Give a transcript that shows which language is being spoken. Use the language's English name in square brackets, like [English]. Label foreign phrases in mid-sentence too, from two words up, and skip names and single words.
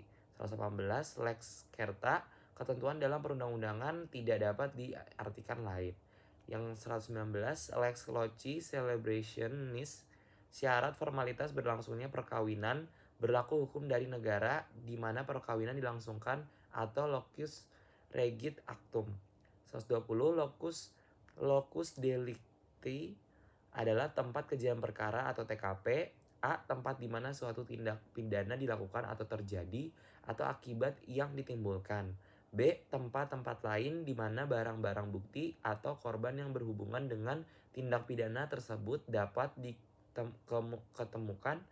[Indonesian] 118, [Latin] Lex Certa, [Indonesian] ketentuan dalam perundang-undangan tidak dapat diartikan lain. Yang 119, [Latin] Lex Loci Celebrationis, [Indonesian] syarat formalitas berlangsungnya perkawinan berlaku hukum dari negara di mana perkawinan dilangsungkan atau [Latin] locus regit actum. [Indonesian] 120, [Latin] locus delicti [Indonesian] adalah tempat kejadian perkara atau TKP. A. Tempat di mana suatu tindak pidana dilakukan atau terjadi atau akibat yang ditimbulkan. B. Tempat-tempat lain di mana barang-barang bukti atau korban yang berhubungan dengan tindak pidana tersebut dapat diketemukan.